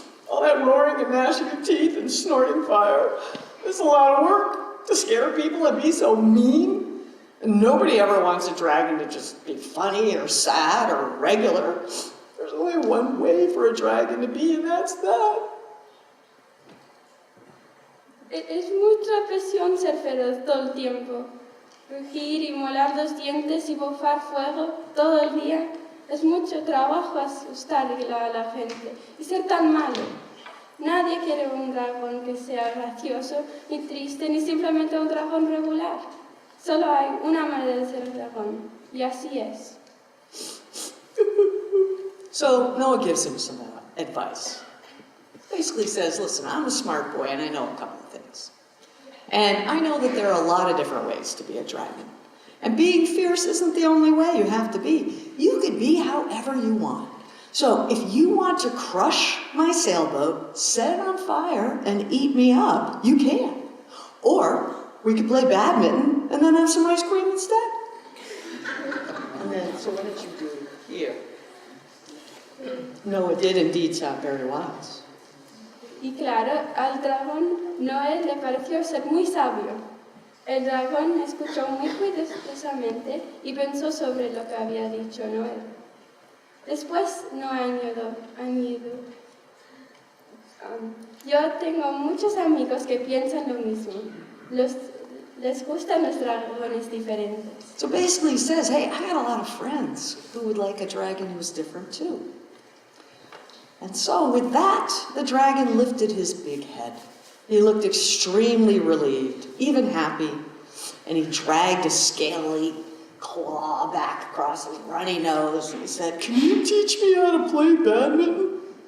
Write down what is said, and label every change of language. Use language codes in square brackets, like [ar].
[en] All that roaring and gnashing of teeth and snorting fire. It's a lot of work to scare people and be so mean. And nobody ever wants a dragon to just be funny or sad or regular. There's only one way for a dragon to be, and that's that. [es] Es mucha presión ser feroz todo el tiempo. Rugir y molar los dientes y bufar fuego todo el día. Es mucho trabajo asustar a la gente y ser tan malo. Nadie quiere un dragón que sea gracioso, ni triste, ni simplemente un dragón regular. Solo hay una manera de ser un dragón, y así es. [en] So Noah gives him some advice. Basically says, listen, I'm a smart boy and I know a couple of things. And I know that there are a lot of different ways to be a dragon. And being fierce isn't the only way you have to be. You could be however you want. So if you want to crush my sailboat, set it on fire, and eat me up, you can. Or we could play badminton and then have some ice cream instead. And then, so what did you do here? Noah did indeed sound very wise. [es] Y claro, al dragón Noé le pareció ser muy sabio. El dragón escuchó muy cuidadosamente y pensó sobre lo que había dicho Noé. Después Noé añadió, yo tengo muchos amigos que piensan lo mismo. Les gustan los dragones diferentes. [en] So basically he says, hey, I got a lot of friends who would like a dragon who was different too. And so with that, the dragon lifted his big head. He looked extremely relieved, even happy, and he dragged a scaly claw back across his runny nose and he said, can you teach me how to play badminton?